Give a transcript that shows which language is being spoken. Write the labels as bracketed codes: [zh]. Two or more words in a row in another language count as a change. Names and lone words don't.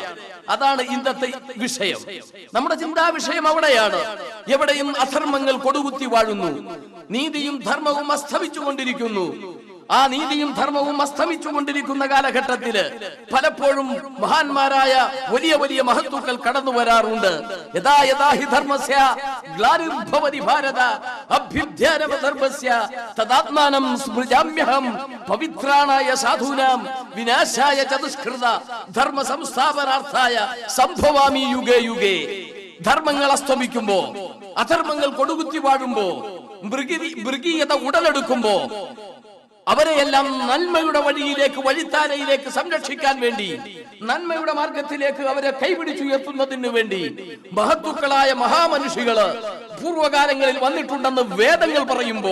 [ml] അതാണ് ഇന്നത്തെ വിഷയം. നമ്മുടെ ചിന്താ വിഷയം അവിടെയാണ്. എവിടെയും അധർമ്മങ്ങൾ കൊടുകുത്തി വാഴുന്നു, നീതിയും ധർമ്മവും അസ്തമിച്ചുകൊണ്ടിരിക്കുന്നു. ആ നീതിയും ധർമ്മവും അസ്തമിച്ചുകൊണ്ടിരിക്കുന്ന കാലഘട്ടത്തില് പലപ്പോഴും മഹാന്മാരായ വലിയ വലിയ മഹത്തുക്കൾ കടന്നു വരാറുണ്ട്. [sa] यथा यथा हि धर्मस्य ग्लानिर्भवति भारत अभ्युत्थानव धर्मस्य तदात्मानं स्मृजाम्यहं पवित्राणाय साधूनां विनाशाय चतुष्कृत धर्म संस्थापनार्थाय संभवामि युगे युगे. [ml] ധർമ്മങ്ങൾ അസ്തമിക്കുമ്പോ, അധർമ്മങ്ങൾ കൊടുകുത്തി വാഴുമ്പോ, മൃഗീയത ഉടലെടുക്കുമ്പോ അവരെയെല്ലാം നന്മയുടെ വഴിയിലേക്ക്, വഴിത്താരയിലേക്ക് സംരക്ഷിക്കാൻ വേണ്ടി, നന്മയുടെ മാർഗത്തിലേക്ക് അവരെ കൈപിടിച്ചുയർത്തുന്നതിന് വേണ്ടി മഹത്തുക്കളായ മഹാമനുഷികള് പൂർവകാലങ്ങളിൽ വന്നിട്ടുണ്ടെന്ന് വേദങ്ങൾ പറയുമ്പോ,